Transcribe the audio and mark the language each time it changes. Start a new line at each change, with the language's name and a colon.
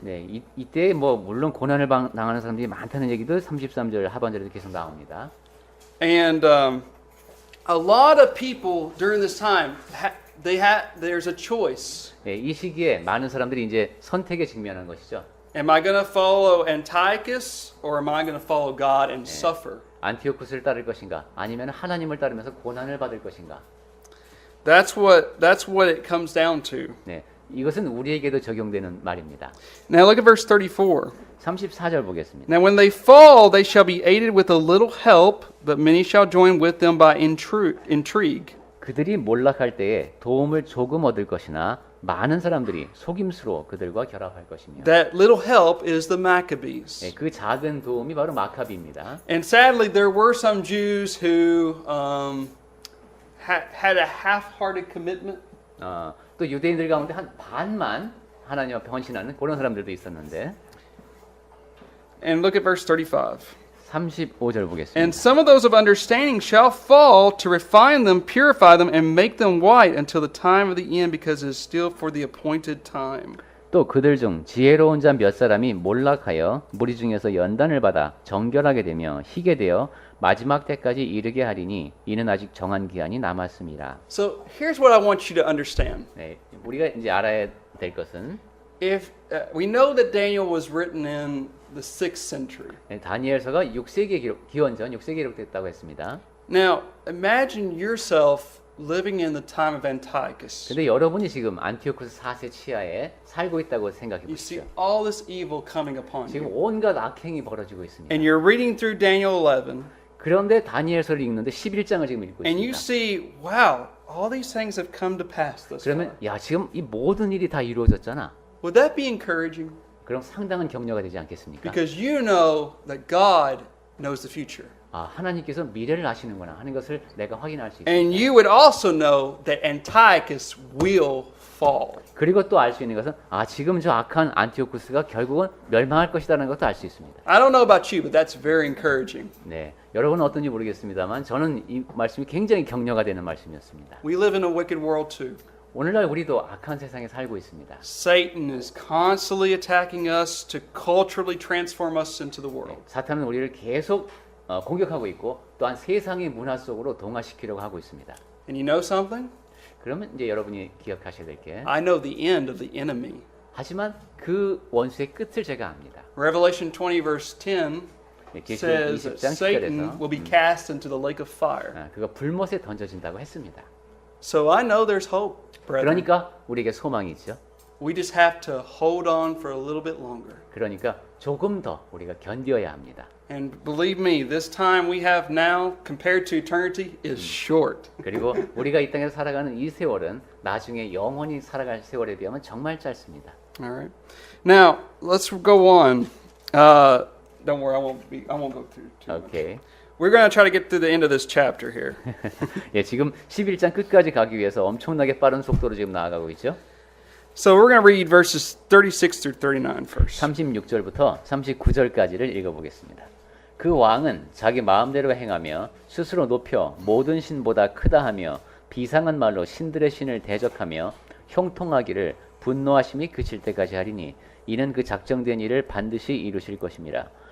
Korean: 네, 이때 뭐 물론 고난을 당하는 사람들이 많다는 얘기도 33절 하반절에도 계속 나옵니다.
English: And a lot of people during this time, there's a choice.
Korean: 네, 이 시기에 많은 사람들이 이제 선택에 직면한 것이죠.
English: Am I going to follow Antiochus or am I going to follow God and suffer?
Korean: 안티오쿠스를 따를 것인가 아니면 하나님을 따르면서 고난을 받을 것인가.
English: That's what it comes down to.
Korean: 네, 이것은 우리에게도 적용되는 말입니다.
English: Now look at verse 34.
Korean: 34절 보겠습니다.
English: Now when they fall, they shall be aided with a little help, but many shall join with them by intrigue.
Korean: 그들이 몰락할 때에 도움을 조금 얻을 것이나 많은 사람들이 속임수로 그들과 결합할 것이며.
English: That little help is the Maccabees.
Korean: 네, 그 작은 도움이 바로 마카비입니다.
English: And sadly, there were some Jews who had a half-hearted commitment.
Korean: 또 유대인들 가운데 한 반만 하나님 앞에 헌신하는 그런 사람들도 있었는데.
English: And look at verse 35.
Korean: 35절 보겠습니다.
English: And some of those of understanding shall fall to refine them, purify them, and make them white until the time of the end, because it is still for the appointed time.
Korean: 또 그들 중 지혜로운 자 몇 사람이 몰락하여 무리 중에서 연단을 받아 정결하게 되며 희게 되어 마지막 때까지 이르게 하리니 이는 아직 정한 기한이 남았습니다.
English: So here's what I want you to understand.
Korean: 네, 우리가 이제 알아야 될 것은
English: If we know that Daniel was written in the 6th century.
Korean: 네, 다니엘서가 6세기에 기원전 6세기에 기록됐다고 했습니다.
English: Now, imagine yourself living in the time of Antiochus.
Korean: 근데 여러분이 지금 안티오쿠스 4세 치하에 살고 있다고 생각해
English: You see
Korean: 보십시오.
English: all this evil coming upon
Korean: 지금
English: you.
Korean: 온갖 악행이 벌어지고 있습니다.
English: And you're reading through Daniel 11,
Korean: 그런데 다니엘서를 읽는데 11장을 지금 읽고
English: and you
Korean: 있습니다.
English: see, wow, all these things have come to pass thus far.
Korean: 그러면 야 지금 이 모든 일이 다 이루어졌잖아.
English: Would that be encouraging?
Korean: 그럼 상당한 격려가 되지 않겠습니까?
English: Because you know that God knows the future.
Korean: 아, 하나님께서 미래를 아시는구나 하는 것을 내가 확인할 수 있습니다.
English: And you would also know that Antiochus will fall.
Korean: 그리고 또 알 수 있는 것은 아 지금 저 악한 안티오쿠스가 결국은 멸망할 것이라는 것도 알 수 있습니다.
English: I don't know about you, but that's very encouraging.
Korean: 네, 여러분은 어떤지 모르겠습니다만 저는 이 말씀이 굉장히 격려가 되는 말씀이었습니다.
English: We live in a wicked world too.
Korean: 오늘날 우리도 악한 세상에 살고 있습니다.
English: Satan is constantly attacking us to culturally transform us into the world.
Korean: 사탄은 우리를 계속 공격하고 있고 또한 세상의 문화 속으로 동화시키려고 하고 있습니다.
English: And you know something?
Korean: 그러면 이제 여러분이 기억하셔야 될 게
English: I know the end of the enemy.
Korean: 하지만 그 원수의 끝을 제가 압니다.
English: Revelation 20 verse 10
Korean: 계시록
English: says that
Korean: 20장
English: Satan
Korean: 10절에서
English: will be cast into the lake of fire.
Korean: 그가 불못에 던져진다고 했습니다.
English: So I know there's hope, brethren.
Korean: 그러니까 우리에게 소망이 있죠.
English: We just have to hold on for a little bit longer.
Korean: 그러니까 조금 더 우리가 견뎌야 합니다.
English: And believe me, this time we have now compared to eternity is short.
Korean: 그리고 우리가 이 땅에서 살아가는 이 세월은 나중에 영원히 살아갈 세월에 비하면 정말 짧습니다.
English: All right. Now let's go on. Don't worry, I won't go through too much.
Korean: 오케이.
English: We're going to try to get to the end of this chapter here.
Korean: 예, 지금 11장 끝까지 가기 위해서 엄청나게 빠른 속도로 지금 나아가고 있죠.
English: So we're going to read verses 36 through 39 first.
Korean: 36절부터 39절까지를 읽어보겠습니다. 그 왕은 자기 마음대로 행하며 스스로 높여 모든 신보다 크다 하며 비상한 말로 신들의 신을 대적하며 형통하기를 분노하심이 그칠 때까지 하리니 이는 그 작정된 일을 반드시 이루실 것임이라.